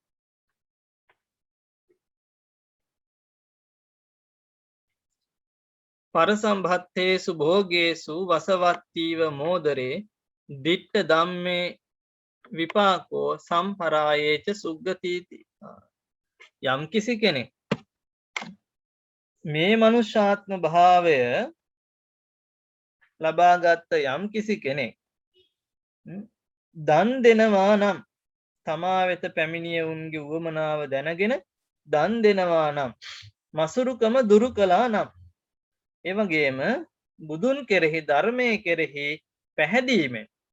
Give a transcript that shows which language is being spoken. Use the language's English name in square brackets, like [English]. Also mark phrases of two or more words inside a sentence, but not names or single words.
[Pali] පරසම්භත්තේසු භෝගේසු වසවත්තීව මෝදරේ දිට්ඨ ධම්මේ විපාකෝ සම්පරායේච සුග්ගතිති. [Sinhala] යම් කිසි කෙනෙක් මේ මනුෂ්‍යාත්ම භාවය ලබාගත්ත යම් කිසි කෙනෙක් දන් දෙනවා නම් තමා වෙත පැමිණිය උන්ගේ උවමනාව දැනගෙන දන් දෙනවා නම් මසුරුකම දුරු කළා නම් එවැගේම බුදුන් කෙරෙහි ධර්මයේ කෙරෙහි පැහැදීමෙන්